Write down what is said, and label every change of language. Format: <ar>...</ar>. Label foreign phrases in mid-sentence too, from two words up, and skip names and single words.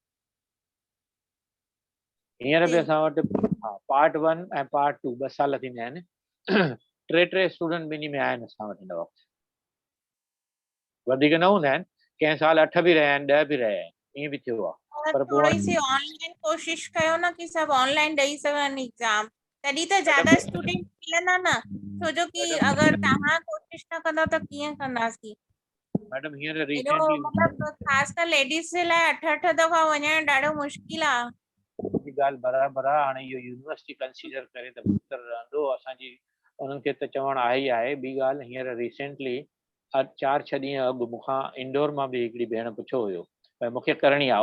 <sd>हींअर बि असां वटि पार्ट 1 ऐं पार्ट 2 2 साल थींदा आहिनि। 3 स्टूडेंट ॿिन्ही में आहिनि असां वटि हिन वक़्तु। वधीक न हूंदा आहिनि, कंहिं साल 8 बि रहिया आहिनि, 10 बि रहिया आहिनि, ईअं बि थियो आहे। पर</sd> <hi>थोड़ी सी</hi> <sd>ऑनलाइन कोशिश कयो न कि सब ऑनलाइन ॾेई सघनि एग्जाम, तॾहिं त ज्यादा स्टूडेंट मिलंदा न। छो जो कि अगर तव्हां कोशिश न कंदव त कीअं कंदासीं? मैडम हींअर एॾो रिसेंटली मतलब ख़ास कर लेडीज जे लाइ 8 दफ़ा वञण ॾाढो मुश्किल आहे। जी ॻाल्हि बराबरि आहे। हाणे इहो यूनिवर्सिटी कंसीडर करे त बहितर रहंदो, असांजी उन्हनि खे त चवणु आहे ई आहे। ॿी ॻाल्हि, हींअर रिसेंटली 4-6 ॾींहं अॻु मूंखां इंदौर मां बि हिकिड़ी भेण पुछियो हुयो भई मूंखे करणी आहे।</sd>